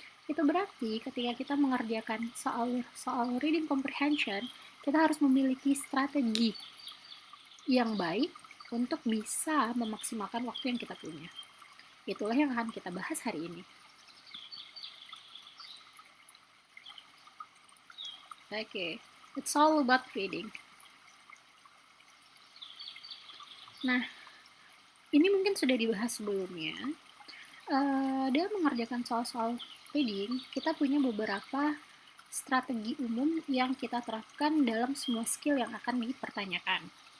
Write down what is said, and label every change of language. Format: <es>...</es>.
<id>Itu berarti ketika kita mengerjakan soal reading comprehension, kita harus memiliki strategi yang baik untuk bisa memaksimalkan waktu yang kita punya. Itulah yang akan kita bahas hari ini.</id> <en>Okay, it's all about reading.</en> <id>Nah, ini mungkin sudah dibahas sebelumnya. Dalam mengerjakan soal-soal reading, kita punya beberapa strategi umum yang kita terapkan dalam semua skill yang akan dipertanyakan.</id>